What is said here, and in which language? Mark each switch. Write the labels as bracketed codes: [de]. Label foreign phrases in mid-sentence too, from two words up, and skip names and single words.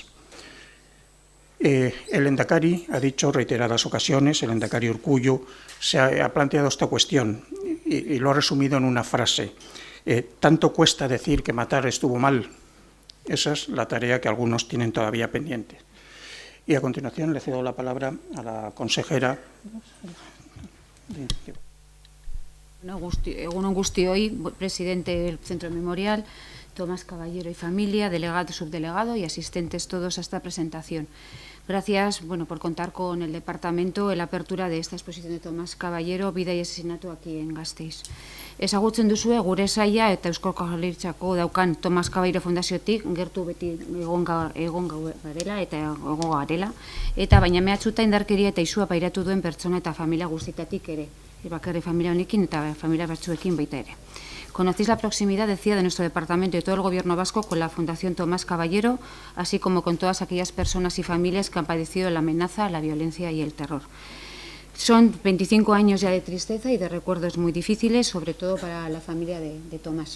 [es] El Lehendakari ha dicho reiteradas ocasiones, el Lehendakari Urkullu se ha planteado esta cuestión y lo ha resumido en una frase. Tanto cuesta decir que matar estuvo mal. Esa es la tarea que algunos tienen todavía pendiente. Y a continuación le cedo la palabra a la consejera. [eu] Egunon guztioi, [es] presidente del Centro Memorial, Tomás Caballero y familia, delegado, subdelegado y asistentes todos a esta presentación. Gracias por contar con el departamento en la apertura de esta exposición de Tomás Caballero, vida y asesinato aquí en Gasteiz. [eu] Ezagutzen duzue gure saila eta Eusko Jaurlaritzako daukan Tomás Caballero Fundaziotik gertu beti egon garela eta baina mehatxuta indarkeria eta izua pairatu duen pertsona eta familia guztietatik ere, bakarrik familia honekin eta familia batzuekin baita ere. [es] Conocéis la proximidad, decía, de nuestro departamento y todo el Gobierno vasco con la Fundación Tomás Caballero, así como con todas aquellas personas y familias que han padecido la amenaza, la violencia y el terror. Son 25 años ya de tristeza y de recuerdos muy difíciles, sobre todo para la familia de Tomás.